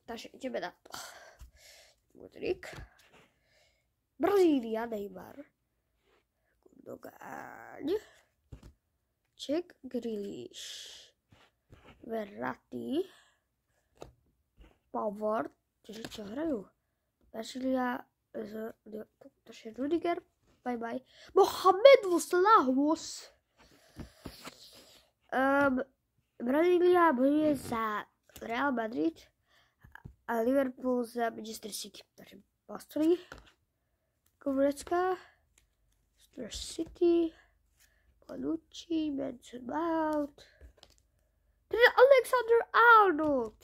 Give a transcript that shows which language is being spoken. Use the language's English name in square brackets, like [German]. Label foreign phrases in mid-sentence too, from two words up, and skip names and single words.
[Slovak] Takže ideme na to. Modric. Brazília, Neymar. Gundogan. Jack Grealish. Verratti. Pavard. Čiže čo hrajú? Brazília z Rudiger. [English] Bye bye. [Slovak] Mohamed Salah. Brazília bojuje za Real Madrid a Liverpool za Manchester City. Takže Bastoni, Goretzka, Manchester City, Bonucci, Benzema, Alexander Arnold.